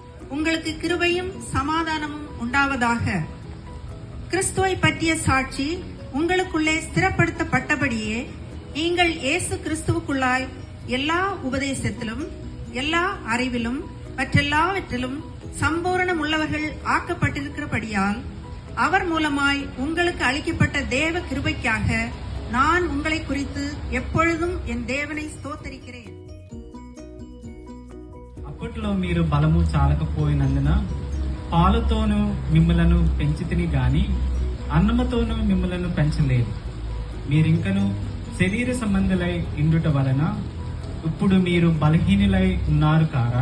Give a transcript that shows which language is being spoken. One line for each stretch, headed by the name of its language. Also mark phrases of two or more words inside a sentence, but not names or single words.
Tamil: உங்களுக்கு கிருபையும் சமாதானமும் உண்டாவதாக. கிறிஸ்துவை பற்றிய சாட்சி உங்களுக்குள்ளே ஸ்திரப்படுத்தப்பட்டபடியே நீங்கள் இயேசு கிறிஸ்துவுக்குள்ளாய் எல்லா உபதேசத்திலும் எல்லா அறிவிலும் மற்றெல்லாவற்றிலும் சம்பூரணம் உள்ளவர்கள் ஆக்கப்பட்டிருக்கிறபடியால் அவர் மூலமாய் உங்களுக்கு அளிக்கப்பட்ட தேவ கிருபைக்காக நான் உங்களை குறித்து எப்பொழுதும் என் தேவனை ஸ்தோத்தரிக்கிறேன்.
Telugu: అప్పట్లో మీరు బలము చాలకపోయినందున పాలుతోనూ మిమ్మలను పెంచితిని గాని అన్నముతోనూ మిమ్మలను పెంచలేదు. మీరింకను శరీర సంబంధులై ఇండుట వలన ఇప్పుడు మీరు బలహీనులై ఉన్నారు కారా?